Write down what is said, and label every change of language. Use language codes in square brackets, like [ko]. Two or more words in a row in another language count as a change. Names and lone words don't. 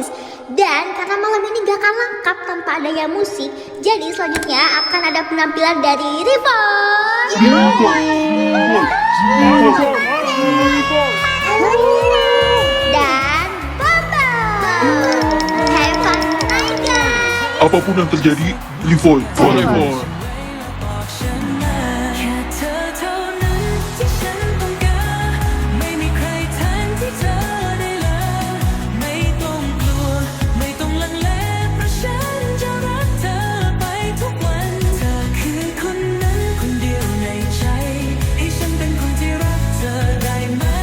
[id] Dan karena malam ini gak akan lengkap tanpa adanya musik, jadi selanjutnya akan ada penampilan dari Rivoy. Dan Bambang. [en] Have fun tonight guys. [id] Apapun yang terjadi, Rivoy forever. [th] แค่เธอเท่านั้นที่ฉันต้องการไม่มีใครแทนที่เธอได้เลยไม่ต้องกลัวไม่ต้องลังเลเพราะฉันจะรักเธอไปทุกวันเธอคือคนนั้นคนเดียวในใจให้ฉันเป็นคนที่รักเธอได้ไหม